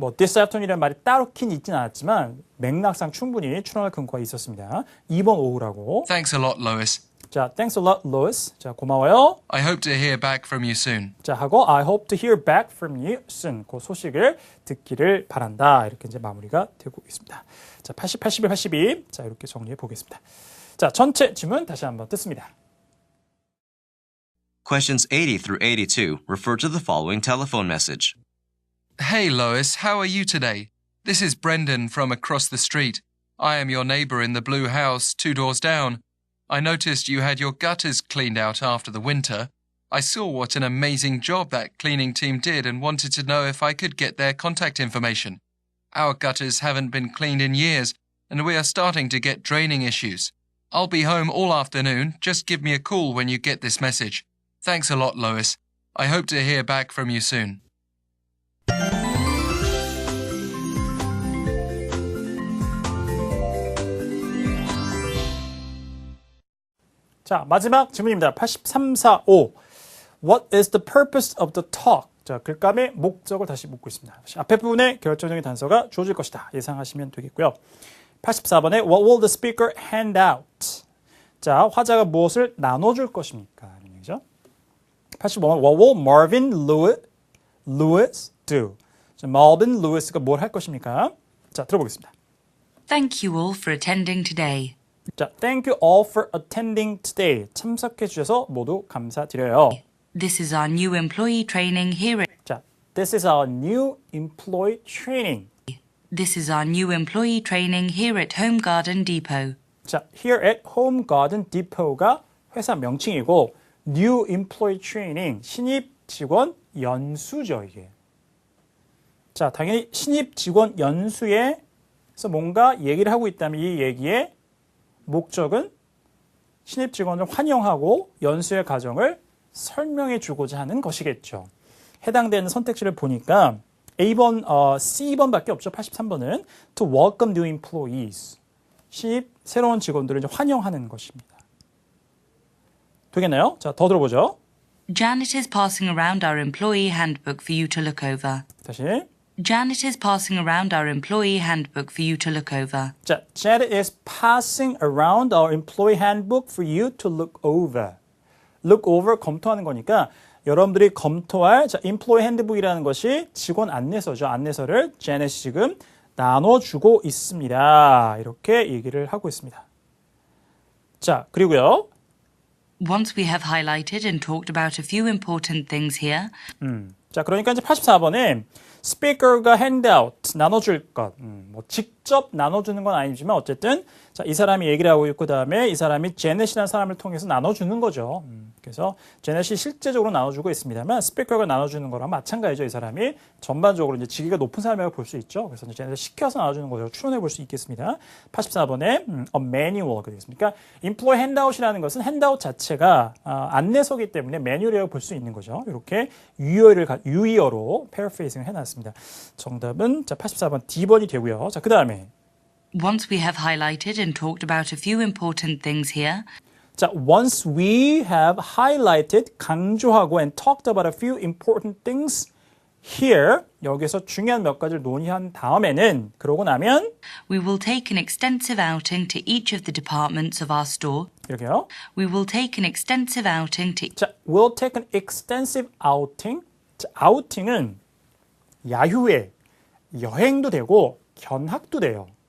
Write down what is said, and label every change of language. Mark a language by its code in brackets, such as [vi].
[ko] 뭐 this afternoon이라는 말이 따로긴 있진 않았지만 맥락상 충분히 추론할 근거가 있었습니다. 2번 오후라고. [en] Thanks a lot, Lois. 자, thanks a lot, Lois. [ko] 자, 고마워요. [en] I hope to hear back from you soon. 자, 하고 I hope to hear back from you soon. [ko] 그 소식을 듣기를 바란다. 이렇게 이제 마무리가 되고 있습니다. 자, 80, 81, 82. 자, 이렇게 정리해 보겠습니다. 자, 전체 질문 다시 한번 듣습니다. [en] Questions 80 through 82 refer to the following telephone message. Hey, Lois, how are you today? This is Brendan from across the street. I am your neighbour in the blue house 2 doors down. I noticed you had your gutters cleaned out after the winter. I saw what an amazing job that cleaning team did and wanted to know if I could get their contact information. Our gutters haven't been cleaned in years, and we are starting to get draining issues. I'll be home all afternoon. Just give me a call when you get this message. Thanks a lot, Lois. I hope to hear back from you soon. [ko] 자, 마지막 질문입니다. 83, 4, 5. [en] What is the purpose of the talk? [ko] 자, 글감의 목적을 다시 묻고 있습니다. 앞에 부분에 결정적인 단서가 주어질 것이다. 예상하시면 되겠고요. 84번에 [en] What will the speaker hand out? [ko] 자, 화자가 무엇을 나눠줄 것입니까? 이런 얘기죠. 85번 [en] What will Marvin Lewis do? [ko] 자, Marvin Lewis가 뭘 할 것입니까? 자, 들어보겠습니다. [en] Thank you all for attending today. 자, thank you all for attending today. [ko] 참석해 주셔서 모두 감사드려요. [en] This is our new employee training here at 자, this is our new employee training. This is our new employee training here at Home Garden Depot. [ko] 자, here at Home Garden Depot가 회사 명칭이고 new employee training, 신입 직원 연수죠, 이게. 자, 당연히 신입 직원 연수에서 뭔가 얘기를 하고 있다면 이 얘기의 목적은 신입 직원을 환영하고 연수의 과정을 설명해 주고자 하는 것이겠죠. 해당되는 선택지를 보니까 A번, C번밖에 없죠. 83번은 [en] to welcome new employees. [ko] 신입 새로운 직원들을 이제 환영하는 것입니다. 되겠나요? 자, 더 들어보죠. [en] Janet is passing around our employee handbook for you to look over. [ko] 다시. [en] Janet is passing around our employee handbook for you to look over. 자, Janet is passing around our employee handbook for you to look over. [ko] look over, 검토하는 거니까 여러분들이 검토할 자, employee handbook이라는 것이 직원 안내서죠. 안내서를 Janet이 지금 나눠주고 있습니다. 이렇게 얘기를 하고 있습니다. 자, 그리고요. [en] Once we have highlighted and talked about a few important things here, [ko] 자, 그러니까 이제 84번에 speaker가 handout, pass 나눠줄 것. 뭐 직접 나눠주는 건 아니지만 어쨌든 자, 이 사람이 얘기를 하고 있고 그다음에 이 사람이 제넷이라는 사람을 통해서 나눠주는 거죠. 그래서 제넷이 실제적으로 나눠주고 있습니다만 스피커가 나눠주는 거랑 마찬가지죠. 이 사람이 전반적으로 이제 직위가 높은 사람이라고 볼 수 있죠. 그래서 이제 제넷을 시켜서 나눠주는 거죠. 추론해 볼 수 있겠습니다. 84번에 a manual 되겠습니까? employee handout이라는 것은 handout 자체가 안내서기 때문에 매뉴얼이라고 볼 수 있는 거죠. 이렇게 유의어로 paraphrasing 해놨습니다. 정답은 자 84번 D번이 되고요. 자, 그 다음에 [en] Once we have highlighted and talked about a few important things here, 자, once we have highlighted, [ko] 강조하고 [en] and talked about a few important things here, [ko] 여기서 중요한 몇 가지를 논의한 다음에는 그러고 나면 [en] we will take an extensive outing to each of the departments of our store. [ko] 이렇게요. [en] We will take an extensive outing to 자, we'll take an extensive outing. [ko] 자, outing은 야유회, 여행도 되고 견학도 돼요.